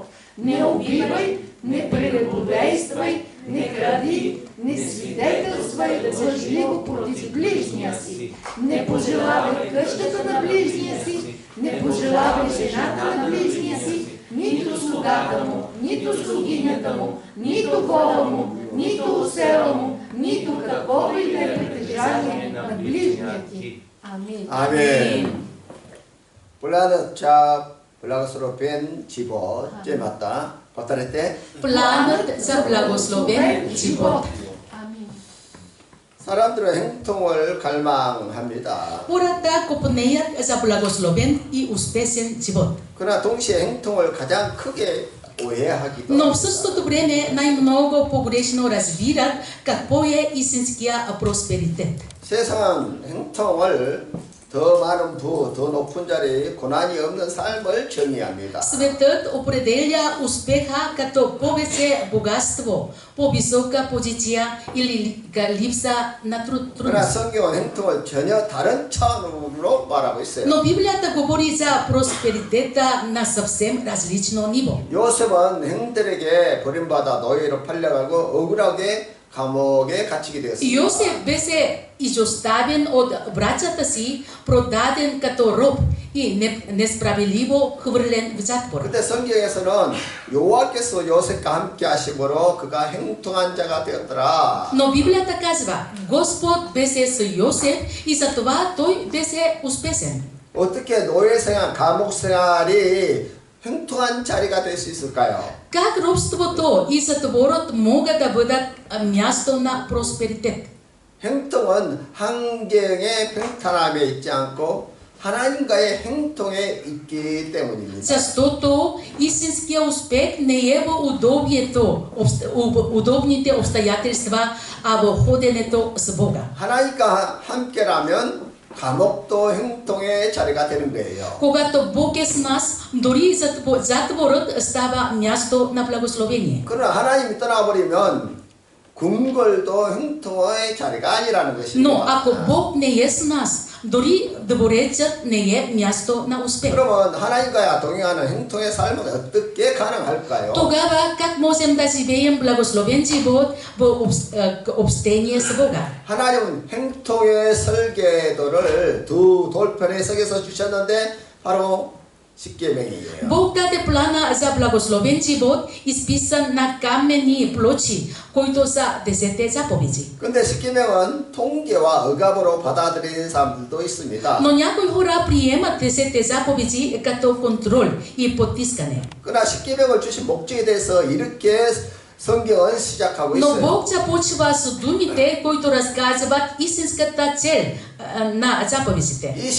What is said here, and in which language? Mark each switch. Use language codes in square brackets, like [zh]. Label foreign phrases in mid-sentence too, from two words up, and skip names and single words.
[bg] Не убивай, не прелюбодействай, не кради, не свидетелствай лъжливо против ближния си, не пожелавай къщата на ближния си, не пожелавай жената на ближния си, нито слугата му, нито слугинята му, нито вола му, нито осела му, нито каквото и да е притежание на ближния ти. Амин. 아멘. Благословен живот, 제맞다. повторете. Планът за благословен живот. [ko] 사람들은 행통을 갈망합니다. [bg] Хората копнеят за благословен и успешен живот. [ko] 그러나 동시에 행통을 가장 크게 오해하기도 [bg] Но в същото време най-много погрешно разбират какво е истинския просперитет. [ko] 세상은 행통을 더 많은 부, 더 높은 자리, 고난이 없는 삶을 정의합니다. [bg] Светът определя успеха като повече богатство, по-висока позиция или липса на [ko] 그러나 [bg] трудност. [ko] 성경은 행통을 전혀 다른 차원으로 말하고 있어요. [bg] Но Библията говори за просперитета на съвсем различно ниво. [ko] 요셉은 형들에게 버림받아 노예로 팔려가고 억울하게 감옥에 갇히게 되었습니다. [bg] Йосиф беше изоставен от братята си, продаден като роб и несправедливо хвърлен в затвора. [ko] 그때 성경에서는 여호와께서 요셉과 함께 하심으로 그가 행통한 자가 되었더라. [bg] Но Библията казва, Господ беше с Йосиф и затова той беше успешен. [ko] 어떻게 노예 생활, 감옥 생활이 행통한 자리가 될 수 있을까요? [bg] Как робството и затворът могат да бъдат място на просперитет? [ko] 행통은 환경의 평탄함에 있지 않고 하나님과의 행통에 있기 때문입니다. [bg] Защото истинския успех не е в удобните обстоятелства, а в ходенето с Бога. [ko] 하나님과 함께라면 감옥도 행통의 자리가 되는 거예요. [bg] Когато Бог е с нас, дори затворът става място на благословение. [ko] 그러나 하나님이 떠나버리면 궁궐도 형통의 자리가 아니라는 것입니다. [bg] Но ако Бог не е с нас, дори дворецът не е място на успех. [ko] 그러면 하나님과 동행하는 형통의 삶은 어떻게 가능할까요? [bg] Тогава как можем да живеем благословен живот в общение с Бога? [ko] 하나님은 형통의 설계도를 두 돌판에 새겨서 주셨는데 바로 십계명이에요. [bg] Бог даде плана за благословен живот, изписан на каменни плочи, които са 10 заповеди. [ko] 근데 십계명은 통계와 억압으로 받아들이는 사람들도 있습니다. [bg] Но някои хора приемат 10 заповеди като контрол и потискане. [ko] 그러나 십계명을 주신 목적에 대해서 이렇게 성경은 시작하고 [bg] Но [ko] 있어요. [bg] Бог започва с думите, които разказват истинската цел на заповедите.